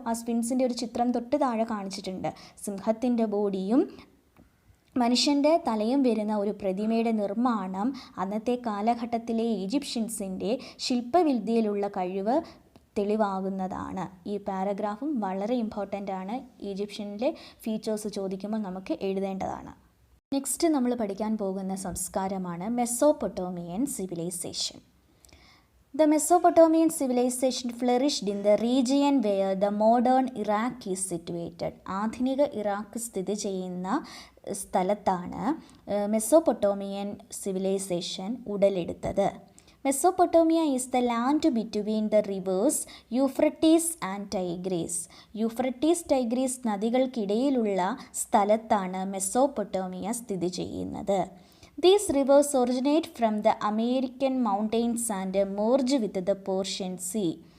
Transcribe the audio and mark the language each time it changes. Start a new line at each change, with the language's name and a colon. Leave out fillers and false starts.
Malayalam: ആ സ്ഫിൻക്സിൻ്റെ ഒരു ചിത്രം തൊട്ട് താഴെ കാണിച്ചിട്ടുണ്ട്. സിംഹത്തിൻ്റെ ബോഡിയും മനുഷ്യൻ്റെ തലയും വരുന്ന ഒരു പ്രതിമയുടെ നിർമ്മാണം അന്നത്തെ കാലഘട്ടത്തിലെ ഈജിപ്ഷ്യൻസിൻ്റെ ശില്പവിദ്യയിലുള്ള കഴിവ് തെളിവാകുന്നതാണ്. ഈ പാരഗ്രാഫും വളരെ ഇമ്പോർട്ടൻ്റ് ആണ്. ഈജിപ്ഷ്യനിലെ ഫീച്ചേഴ്സ് ചോദിക്കുമ്പോൾ നമുക്ക് എഴുതേണ്ടതാണ്. നെക്സ്റ്റ് നമ്മൾ പഠിക്കാൻ പോകുന്ന സംസ്കാരമാണ് Mesopotamian civilisation.
English: The Mesopotamian civilization flourished in the region where the modern Iraq is situated.
Malayalam: ആധുനിക ഇറാഖ് സ്ഥിതി ചെയ്യുന്ന സ്ഥലത്താണ് മെസോപ്പൊട്ടോമിയൻ സിവിലൈസേഷൻ ഉടലെടുത്തത്.
English: Mesopotamia is the land between the rivers Euphrates and Tigris.
Malayalam: Euphrates Tigris നദികൾക്കിടയിലുള്ള സ്ഥലത്താണ് മെസോപ്പൊട്ടോമിയ സ്ഥിതി ചെയ്യുന്നത്.
English: These rivers originate from the American mountains and merge with the Persian Sea.